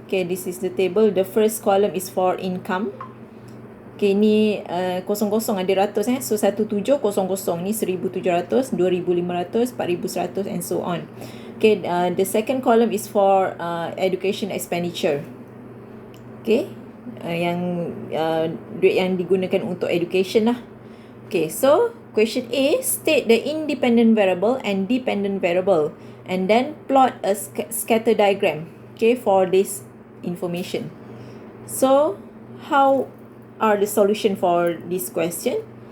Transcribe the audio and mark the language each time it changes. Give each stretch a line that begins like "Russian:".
English: Okay, this is the table. The first column is for income. Okay,
Malay: ni kosong-kosong ada ratus
English: So 1700 ni 1700, 2500, 4100 and so on. Okay, the second column is for education expenditure.
Malay: Okay, yang duit yang digunakan untuk education lah.
English: Okay, so question A, state the independent variable and dependent variable and then plot a scatter diagram, okay, for this information. So how are the solution for this question?